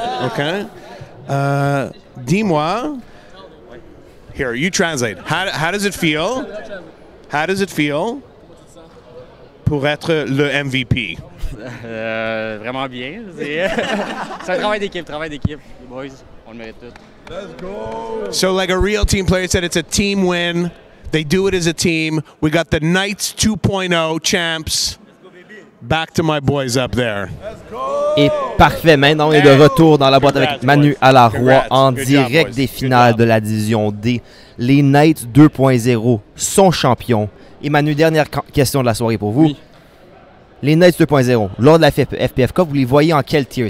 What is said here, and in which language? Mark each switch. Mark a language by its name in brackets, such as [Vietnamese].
[English] Okay. [French] Dis-moi. [English] Here, you translate. How does it feel? How does it feel [French] pour être le [English] MVP? [French] Vraiment bien. C'est un travail d'équipe, les boys. On le mérite tout. [English] Let's go. So like a real team player said, it's a team win. They do it as a team. We got the Knights 2.0 champs. Back to my boys up there. [French] Et parfait, maintenant on est de retour dans la boîte avec Manu Alaroy en direct des finales de la division D. Les Knights 2.0 sont champions. Et Manu, dernière question de la soirée pour vous. Oui. Les Knights 2.0, lors de la FPF Cup, vous les voyez en quel tier?